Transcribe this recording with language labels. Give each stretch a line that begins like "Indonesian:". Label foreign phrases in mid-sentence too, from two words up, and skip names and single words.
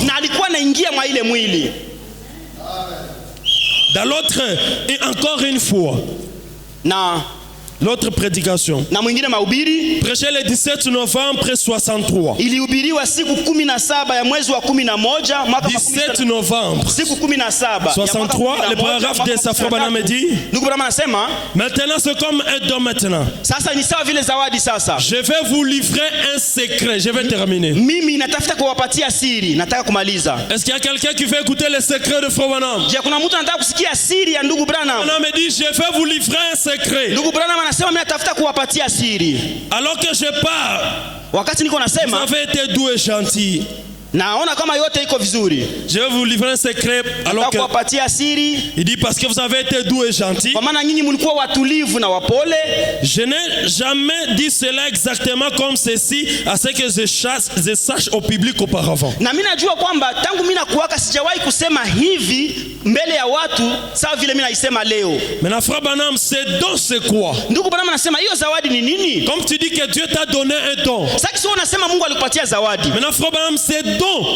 Swahili: Na alikuwa anaingia mwa ile mwili.
French: Dans l'autre, et encore une fois.
Swahili: Na
French: l'autre prédication.
Swahili: Na mwingine mahubiri.
French: Prêché le 17 novembre 63.
Swahili: Ilihubiriwa siku 17 ya mwezi wa 11 mwaka
French: 17 novembre.
Swahili: Siku 17.
French: 63, le paragraphe de Frère Branham dit.
Swahili: Ndugu Branham anasema,
French: maintenant c'est comme un don maintenant.
Swahili: Sasa ni sawa vile zawadi sasa.
French: Je vais vous livrer un secret. Je vais terminer.
Swahili: Mimi natafuta kuwapatia siri, nataka kumaliza.
French: Est-ce qu'il y a quelqu'un qui veut écouter le secret de Frère Branham?
Swahili: Je, kuna mtu anataka kusikia siri ya ndugu Branham?
French: Branham me dit, je vais vous livrer un secret.
Swahili: Ndugu Branham anasema mimi natafuta kuwapatia siri.
French: Alors que je parle,
Swahili: wakati niko nasema,
French: vous avez été doux et gentil.
Swahili: Naona kama yote iko vizuri.
French: Je vais vous livrer un secret. Alors que
Swahili: kuwapatia siri.
French: Il dit parce que vous avez été doux et gentil.
Swahili: Kwa maana nyinyi mlikuwa watulivu na wapole.
French: Je n'ai jamais dit cela exactement comme ceci à ce que je sache au public auparavant.
Swahili: Na mimi najua kwamba tangu mimi nakuwaka sijawahi kusema hivi mbele ya watu sawa vile mimi naisema leo.
French: Maintenant Frère Branham, c'est don c'est quoi?
Swahili: Ndugu Branham anasema hiyo zawadi ni nini?
French: Comme tu dis que Dieu t'a donné un don.
Swahili: Sasa unasema Mungu alikupatia zawadi.
French: Maintenant Frère Branham, c'est don